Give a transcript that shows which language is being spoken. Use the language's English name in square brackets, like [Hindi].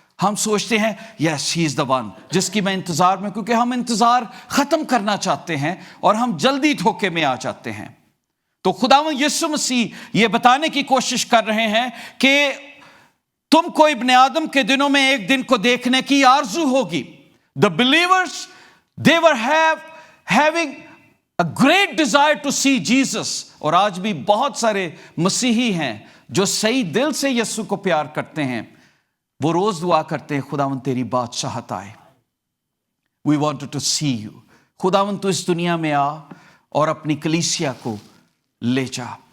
[Urdu] ہم سوچتے ہیں [English] yes he is the one [Urdu] جس کی میں انتظار میں, کیونکہ ہم انتظار ختم کرنا چاہتے ہیں اور ہم جلدی دھوکے میں آ جاتے ہیں. تو خداوند یسوع مسیح یہ بتانے کی کوشش کر رہے ہیں کہ تم کو ابن آدم کے دنوں میں ایک دن کو دیکھنے کی آرزو ہوگی. [English] The believers, they were having a great desire to see Jesus. [Urdu] اور آج بھی بہت سارے مسیحی ہیں جو صحیح دل سے یسوع کو پیار کرتے ہیں. وہ روز دعا کرتے ہیں خداوند تیری بادشاہت آئے. [English] We wanted to see you. [Urdu] خداوند تو اس دنیا میں آ اور اپنی کلیسیا کو لے جا.